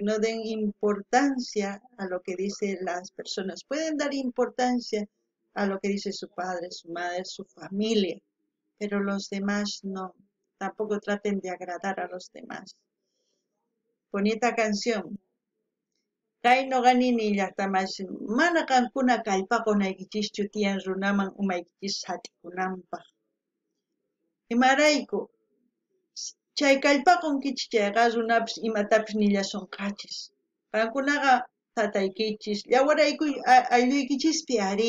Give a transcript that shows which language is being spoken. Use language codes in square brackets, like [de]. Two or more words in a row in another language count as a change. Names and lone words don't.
[es] No den importancia a lo que dicen las personas. Pueden dar importancia a lo que dice su padre, su madre, su familia, pero los demás no. Tampoco traten de agradar a los demás. Bonita canción. [qu] Kay noqanini llaqtamashin mana qankuna kallpaqunaykichischu tiyan runaman umaykichis hatikunanpaq. Imarayku chay kallpaqunkichis chayqa runapis imatapis nillasunqachis. Qankunaqa tataykichis, yawarayku aylluykichis ari.